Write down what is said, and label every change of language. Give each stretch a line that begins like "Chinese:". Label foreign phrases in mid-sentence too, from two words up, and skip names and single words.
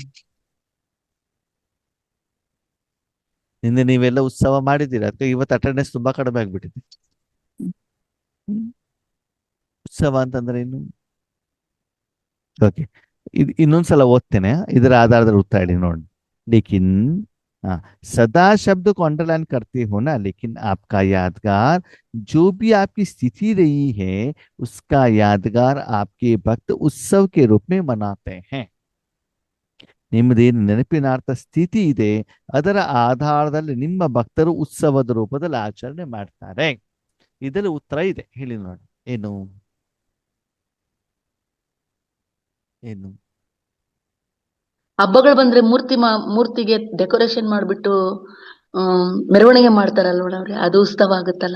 Kannada: ನಿನ್ನೆ ನೀವೆಲ್ಲ ಉತ್ಸವ ಮಾಡಿದ್ದೀರಾ, ಅದಕ್ಕೆ ಇವತ್ತು ಅಟೆಂಡೆನ್ಸ್ ತುಂಬಾ ಕಡಿಮೆ ಆಗ್ಬಿಟ್ಟಿದೆ. ಉತ್ಸವ ಅಂತಂದ್ರೆ ಏನು? ಓಕೆ, ಇದು ಇನ್ನೊಂದ್ಸಲ ಓದ್ತೇನೆ, ಇದರ ಆಧಾರದ ಉತ್ತರ ಹೇಳಿ ನೋಡಿ.
Hindi: ಲೇಕಿನ್ सदा शब्द को अंडरलाइन करते हो ना, लेकिन आपका यादगार जो भी आपकी स्थिति रही है, उसका यादगार आपके भक्त उत्सव के रूप में मनाते हैं.
Kannada: ನಿಮ್ಮದೇನು ನೆನಪಿನಾರ್ಥ ಸ್ಥಿತಿ ಇದೆ, ಅದರ ಆಧಾರದಲ್ಲಿ ನಿಮ್ಮ ಭಕ್ತರು ಉತ್ಸವದ ರೂಪದಲ್ಲಿ ಆಚರಣೆ ಮಾಡ್ತಾರೆ. ಇದರಲ್ಲಿ ಉತ್ತರ ಇದೆ, ಹೇಳಿ ನೋಡಿ. ಏನು ಏನು ಹಬ್ಬಗಳು ಬಂದ್ರೆ ಮೂರ್ತಿಗೆ ಡೆಕೋರೇಷನ್ ಮಾಡ್ಬಿಟ್ಟು ಮೆರವಣಿಗೆ ಮಾಡ್ತಾರಲ್ವ ಅವ್ರೆ, ಅದು ಉತ್ಸವ ಆಗುತ್ತಲ್ಲ.